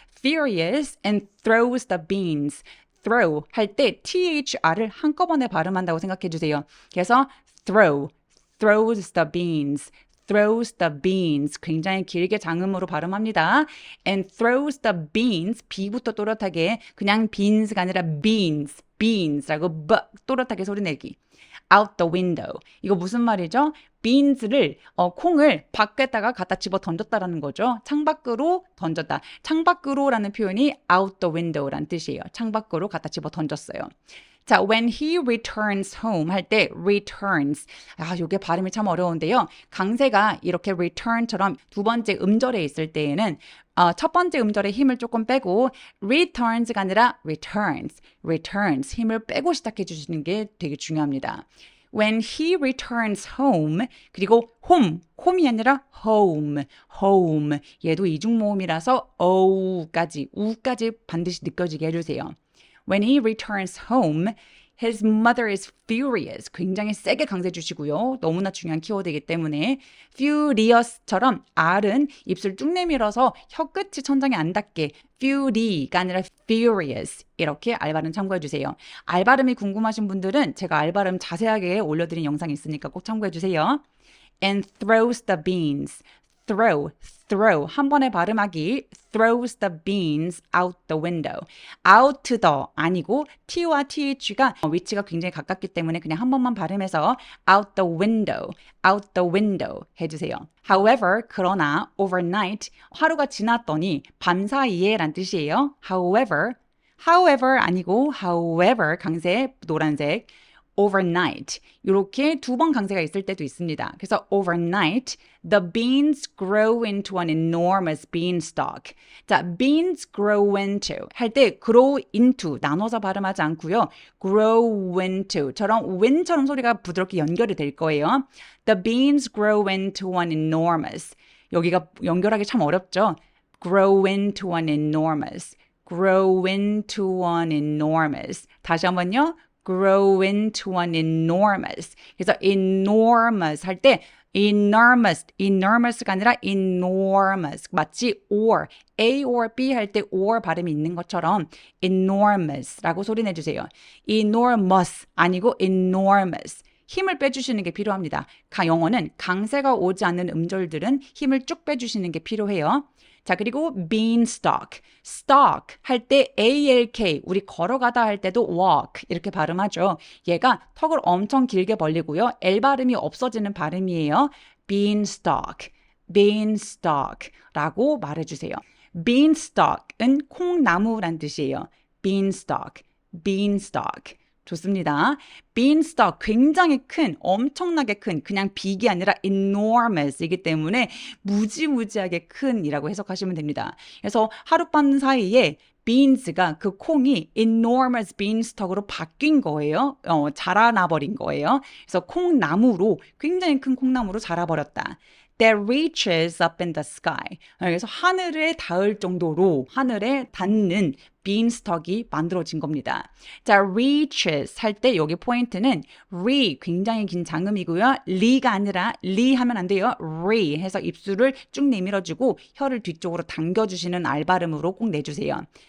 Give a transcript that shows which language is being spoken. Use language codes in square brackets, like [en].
[en] furious and throws the beans. [ko] throw 할 때 thr을 한꺼번에 발음한다고 생각해 주세요. 그래서 [en] throws the beans. [ko] throws the beans 굉장히 길게 장음으로 발음합니다. [en] and throws the beans [ko] B부터 또렷하게 그냥 beans가 아니라 beans라고 또렷하게 소리 내기. [en] out the window. [ko] 이거 무슨 말이죠? beans를 콩을 밖에다가 갖다 집어 던졌다라는 거죠. 창밖으로 던졌다. 창밖으로라는 표현이 [en] out the window [ko] 라는 뜻이에요. 창밖으로 갖다 집어 던졌어요. 자, [en] when he returns home [ko] 할 때 returns. 이게 발음이 참 어려운데요. 강세가 이렇게 return처럼 두 번째 음절에 있을 때에는 첫 번째 음절에 힘을 조금 빼고 returns가 아니라 returns 힘을 빼고 시작해 주시는 게 되게 중요합니다. [en] When he returns home [ko] 그리고 home이 아니라 home 얘도 이중모음이라서 우까지 반드시 느껴지게 해주세요. [en] When he returns home, his mother is furious. [ko] 굉장히 세게 강세 주시고요. 너무나 중요한 키워드이기 때문에 furious처럼 R은 입술 쭉 내밀어서 혀끝이 천장에 안 닿게 fury가 아니라 furious 이렇게 R 발음 참고해 주세요. R 발음이 궁금하신 분들은 제가 R 발음 자세하게 올려드린 영상이 있으니까 꼭 참고해 주세요. [en] And throws the beans. throw [ko] 한 번에 발음하기 [en] throws the beans out the window. [ko] out the 아니고 t와 th가 위치가 굉장히 가깝기 때문에 그냥 한 번만 발음해서 [en] out the window [ko] 해주세요. However, 그러나 overnight 하루가 지났더니 밤사이에 란 뜻이에요. However 아니고 however 강세 노란색 [en] overnight. [ko] 이렇게 두 번 강세가 있을 때도 있습니다. 그래서 [en] overnight, the beans grow into an enormous beanstalk. [ko] 자, beans [en] grow into [ko] 할 때 grow into 나눠서 발음하지 않고요. [en] grow into [ko] 처럼 when처럼 소리가 부드럽게 연결이 될 거예요. [en] The beans grow into an enormous. [ko] 여기가 연결하기 참 어렵죠. [en] grow into an enormous. grow into an enormous. [ko] 다시 한번요. [en] grow into an enormous. [ko] 그래서 enormous 할 때 enormous가 아니라 enormous. 마치 or, A or B 할 때 or 발음이 있는 것처럼 enormous라고 소리 내주세요. enormous 아니고 enormous. 힘을 빼주시는 게 필요합니다. 영어는 강세가 오지 않는 음절들은 힘을 쭉 빼주시는 게 필요해요. 자, 그리고 beanstalk, stalk 할 때 ALK, 우리 걸어가다 할 때도 walk 이렇게 발음하죠. 얘가 턱을 엄청 길게 벌리고요. L 발음이 없어지는 발음이에요. beanstalk, beanstalk라고 말해주세요. beanstalk은 콩나무란 뜻이에요. beanstalk, beanstalk. 좋습니다. beanstalk 굉장히 큰, 엄청나게 큰, 그냥 빅이 아니라 enormous이기 때문에 무지무지하게 큰이라고 해석하시면 됩니다. 그래서 하룻밤 사이에 beans가 그 콩이 enormous beanstalk으로 바뀐 거예요. 자라나 버린 거예요. 그래서 콩나무로 굉장히 큰 콩나무로 자라버렸다. [en] That reaches up in the sky. [ko] 그래서 하늘에 닿을 정도로 하늘에 닿는 beanstalk이 만들어진 겁니다. 자, reaches 할 때 여기 포인트는 re 굉장히 긴 장음이고요. 리가 아니라 리 하면 안 돼요. re 해서 입술을 쭉 내밀어주고 혀를 뒤쪽으로 당겨주시는 알 발음으로 꼭 내주세요.